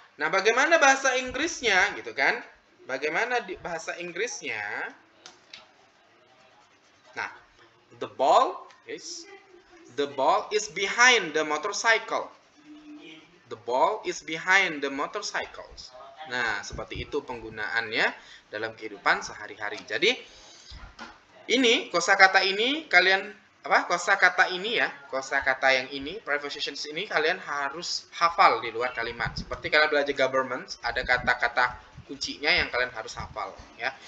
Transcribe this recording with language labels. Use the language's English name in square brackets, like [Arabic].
[Indonesian] Nah, bagaimana bahasa Inggrisnya gitu kan? Bagaimana bahasa Inggrisnya? [English] Nah, the ball is behind the motorcycle. The ball is behind the motorcycles. [Indonesian] Nah, seperti itu penggunaannya dalam kehidupan sehari-hari. Jadi, ini kosakata ini kalian kosakata ini ya, kosakata yang ini, prepositions ini kalian harus hafal di luar kalimat. Seperti kalian belajar government, ada kata-kata kuncinya yang kalian harus hafal ya.